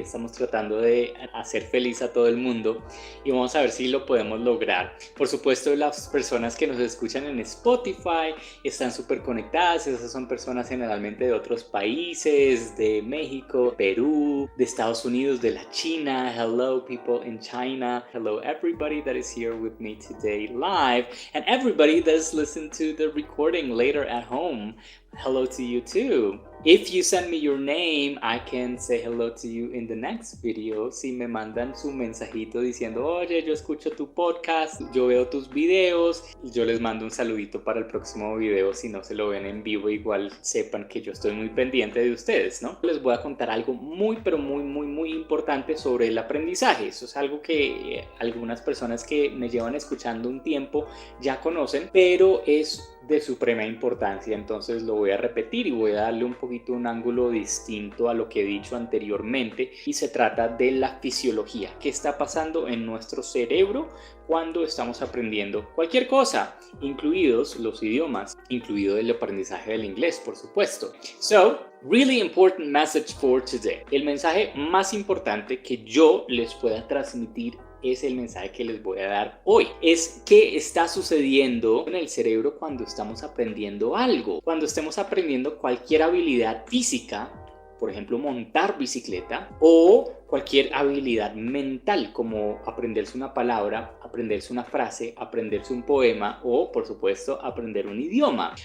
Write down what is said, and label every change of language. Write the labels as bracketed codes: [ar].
[es] Estamos tratando de hacer feliz a todo el mundo y vamos a ver si lo podemos lograr. Por supuesto, las personas que nos escuchan en Spotify están súper conectadas. Esas son personas generalmente de otros países, de México, Perú, de Estados Unidos, de la China. [en] Hello people in China. Hello everybody that is here with me today live, and everybody that is listening to the recording later at home. Hello to you too. If you send me your name, I can say hello to you in the next video. [es] Si me mandan su mensajito diciendo, oye, yo escucho tu podcast, yo veo tus videos, yo les mando un saludito para el próximo video. Si no se lo ven en vivo, igual sepan que yo estoy muy pendiente de ustedes, ¿no? Les voy a contar algo muy importante sobre el aprendizaje. Eso es algo que algunas personas que me llevan escuchando un tiempo ya conocen, pero es de suprema importancia. Entonces lo voy a repetir y voy a darle un poquito un ángulo distinto a lo que he dicho anteriormente, y se trata de la fisiología. ¿Qué está pasando en nuestro cerebro cuando estamos aprendiendo cualquier cosa, incluidos los idiomas, incluido el aprendizaje del inglés, por supuesto? [en] So, really important message for today. [es] El mensaje más importante que yo les pueda transmitir es el mensaje que les voy a dar hoy. Es qué está sucediendo en el cerebro cuando estamos aprendiendo algo. Cuando estemos aprendiendo cualquier habilidad física, por ejemplo, montar bicicleta, o cualquier habilidad mental como aprenderse una palabra, aprenderse una frase, aprenderse un poema o, por supuesto, aprender un idioma.